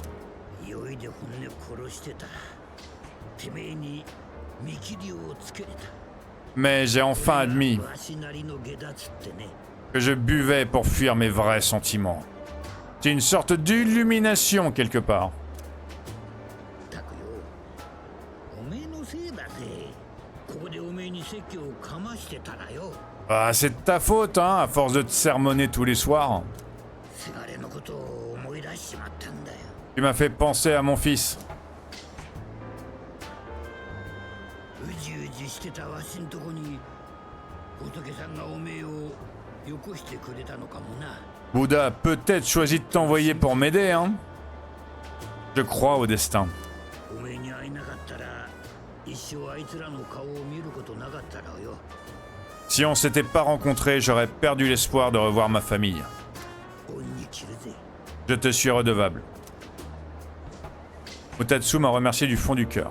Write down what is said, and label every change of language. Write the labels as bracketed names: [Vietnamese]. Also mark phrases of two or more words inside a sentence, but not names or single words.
[French] Mais j'ai enfin admis que je buvais pour fuir mes vrais sentiments. C'est une sorte d'illumination quelque part. [Japanese] たらよ。 [French] Ah, c'est de ta faute, hein, à force de te sermonner tous les soirs. [Japanese] せがれのことを思い出しちまったんだよ。 [French] Tu m'as fait penser à mon fils. [Japanese] うじうじしてたわしんとこに仏さんがおめえをよこしてくれたのかもな。 [French] Bouddha a peut-être choisi de t'envoyer pour m'aider, hein. Je crois au destin. [Japanese] おめえに会えなかったら一生あいつらの顔を見ることなかったろうよ。 [French] Si on s'était pas rencontrés, j'aurais perdu l'espoir de revoir ma famille. [Japanese] 恩に着るぜ。 [French] Je te suis redevable. Mutatsu m'a remercié du fond du cœur.